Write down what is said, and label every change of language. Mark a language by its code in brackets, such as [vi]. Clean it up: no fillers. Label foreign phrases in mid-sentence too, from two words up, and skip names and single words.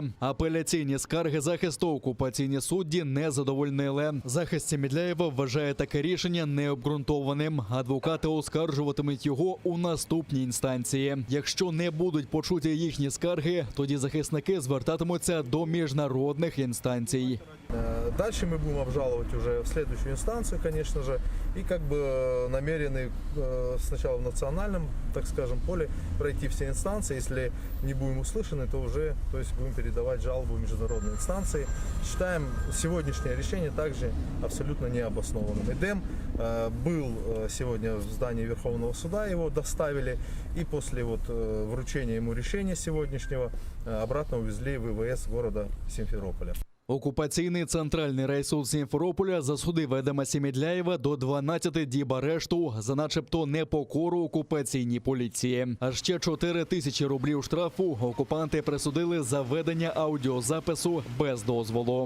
[uk] Апеляційні скарги захисту окупаційні судді не задовольнили. Захист Сімідляєва вважає таке рішення необґрунтованим. Адвокати оскаржуватимуть його у наступній інстанції. Якщо не будуть почуті їхні скарги, тоді захисники звертатимуться до міжнародних інстанцій. [ru] Дальше мы будем обжаловать уже в следующую инстанцию, конечно же, и как бы намерены сначала в национальном, так скажем, поле пройти все инстанции. Если не будем услышаны, то уже, то есть будем передавать жалобу в международные инстанции. Считаем сегодняшнее решение также абсолютно необоснованным. Эдем был сегодня в здании Верховного суда, его доставили, и после вручения ему решения сегодняшнего обратно увезли в ВВС города Симферополя. [uk] Окупаційний центральний райсуд Сімферополя засудив Едема Сімідляєва до 12 діб арешту за начебто непокору окупаційній поліції. А ще 4 тисячі рублів штрафу окупанти присудили за ведення аудіозапису без дозволу.